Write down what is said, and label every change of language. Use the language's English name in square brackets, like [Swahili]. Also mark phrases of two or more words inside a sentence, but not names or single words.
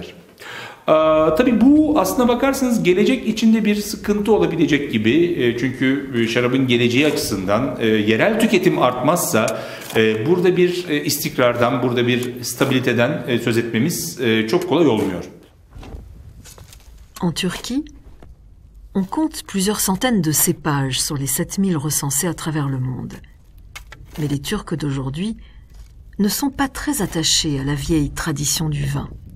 [Turkish] Tabii bu aslına bakarsanız gelecek içinde bir sıkıntı olabilecek gibi. Çünkü şarabın geleceği açısından yerel tüketim artmazsa burada bir istikrardan, burada bir stabiliteden söz etmemiz çok kolay olmuyor. [French] En Turquie, on compte plusieurs centaines de cépages sur les 7000 recensés à travers le monde. Mais les Turcs d'aujourd'hui ne sont pas très attachés à la vieille tradition du vin.